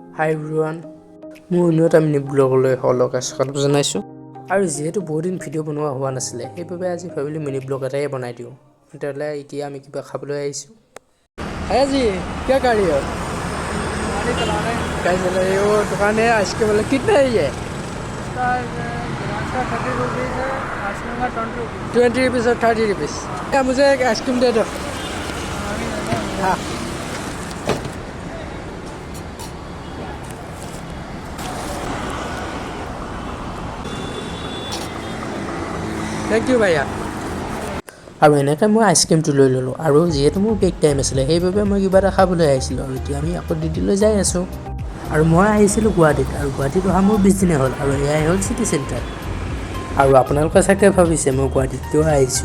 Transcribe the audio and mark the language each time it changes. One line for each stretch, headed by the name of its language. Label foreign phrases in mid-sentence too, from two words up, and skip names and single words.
English: hi everyone,
Assamese: মোৰ অন্য এটা মিনি ব্লগলৈ সকলোকে স্বাগতম জনাইছোঁ। আৰু যিহেতু বহুত দিন ভিডিঅ' বনোৱা হোৱা নাছিলে, সেইবাবে আজি ভাবিলোঁ
English: mini vlog
Assamese: এটাই বনাই দিওঁ। তেতিয়াহ'লে এতিয়া আমি কিবা খাবলৈ আহিছোঁ।
Hindi: जी क्या गाड़ी है? गाड़ी चला रहे हैं। गाड़ी चला रहे हैं। वो दुकान है आइसक्रीम वाला, कितना है ये? इसका 30 रुपीज़ है, आइसक्रीम का 20 रुपीज़ और 30 रुपीज़। क्या मुझे एक आइसक्रीम दे दो। हाँ
English: thank you
Hindi: भैया।
Assamese: আৰু এনেকৈ মই আইচক্ৰীমটো লৈ ল'লোঁ। আৰু যিহেতু মোৰ
English: break time
Assamese: আছিলে, সেইবাবে মই কিবা এটা খাবলৈ আহিছিলোঁ। আৰু এতিয়া আমি আকৌ ডিউটিলৈ যাই আছোঁ। আৰু মই আহিছিলোঁ গুৱাহাটীত, আৰু গুৱাহাটীত অহা মোৰ 20 দিনে হ'ল। আৰু এয়াই হ'ল চিটি চেণ্টাৰ। আৰু আপোনালোকে চাগে ভাবিছে মই গুৱাহাটীত কিয় আহিছোঁ।